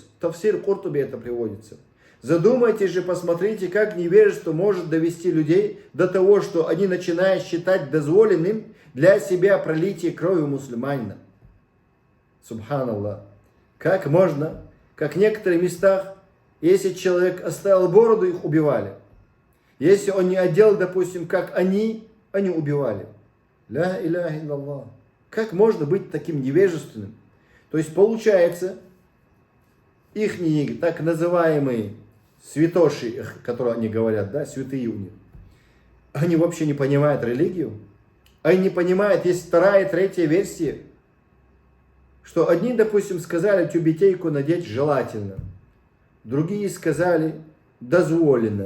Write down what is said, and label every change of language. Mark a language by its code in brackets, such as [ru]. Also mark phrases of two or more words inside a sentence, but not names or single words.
[ru] В Тафсир Куртуби это приводится. Задумайтесь же, посмотрите, как невежество может довести людей до того, что они начинают считать дозволенным для себя пролитие крови мусульманина. Субханаллах. Как можно, как в некоторых местах, если человек оставил бороду, их убивали. Если он не одел, допустим, как они убивали. [ar] لا إله إلا الله. [ru] Как можно быть таким невежественным? То есть получается, их так называемые святоши, которые они говорят, да, святые у них, они вообще не понимают религию. Они не понимают, есть вторая, третья версия, что одни, допустим, сказали тюбетейку надеть желательно, другие сказали дозволено.